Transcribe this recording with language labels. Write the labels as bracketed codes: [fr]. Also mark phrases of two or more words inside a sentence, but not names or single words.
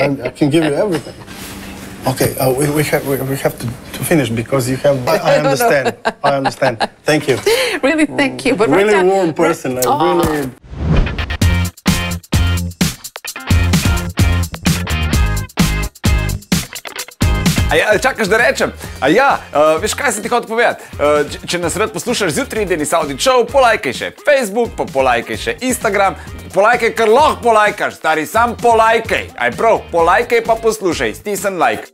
[en] I can give you everything. Okay, we have to finish because you have. I understand. I understand. Thank you. Really, thank you. But really right now, warm person. I really. [sl] A ja, čakaš da rečem? A ja, veš kaj sem ti hotel povedati? Če nas rad poslušaš zjutraj Denis Avdić show, polajkaj še Facebook, pa polajkaj še Instagram, polajkaj, kar lahko polajkaš, stari, sam polajkaj. Aj prav, polajkaj pa poslušaj, stisni like.